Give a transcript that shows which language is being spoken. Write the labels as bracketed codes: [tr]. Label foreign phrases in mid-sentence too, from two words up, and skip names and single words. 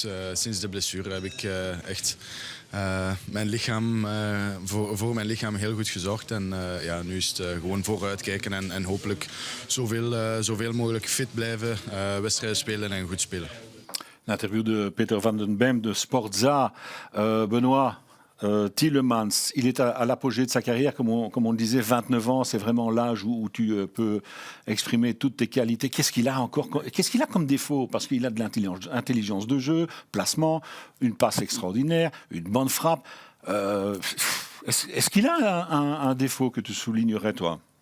[nl] Sinds de blessure heb ik echt mijn lichaam, voor mijn lichaam heel goed gezorgd. En nu is het gewoon vooruitkijken en hopelijk zoveel mogelijk fit blijven, wedstrijden spelen en goed spelen. [fr] L'interview de Peter van den Bem de Sportza. Benoît, Tielemans, il est à l'apogée de sa carrière, comme on le disait, 29 ans, c'est vraiment l'âge où tu peux exprimer toutes tes qualités. Qu'est-ce qu'il a comme défaut? Parce qu'il a de l'intelligence de jeu, placement, une passe extraordinaire, une bonne frappe. Est-ce qu'il a un défaut que tu soulignerais, toi?